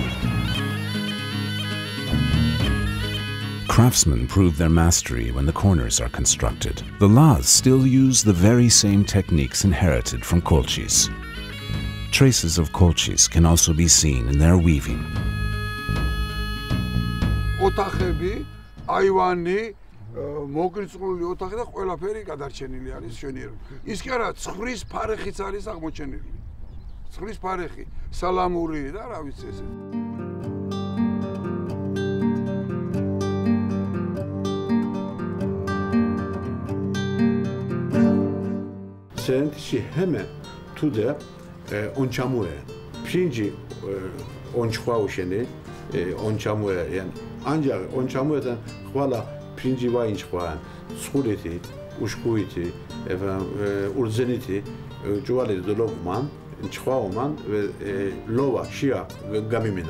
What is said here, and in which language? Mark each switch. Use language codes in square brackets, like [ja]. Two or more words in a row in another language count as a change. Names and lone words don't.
[en] Craftsmen prove their mastery when the corners are constructed. The Laz still use the very same techniques inherited from Colchis. Traces of Colchis can also be seen in their weaving. [ka] ოთახები, აივანი, მოგრიცხული ოთახი და ყველაფერი გადარჩენილი არის მშვენიერი. ის კი არა, ცხრის ფარეხიც არის აღმოჩენილი. ცხრის ფარეხი, სალამური და რა ვიცი ესე. [lzz] Sentişi hemen tude onçamue. Pirinci onçua uşeni onçamue [tr] yani ancak [lzz] onçamue'dan xvala pirinci vayinçuan, sxuliti, uşkuiti, urzeniti, cuvali dologman, nçuaoman ve lova şia ve gamiminan.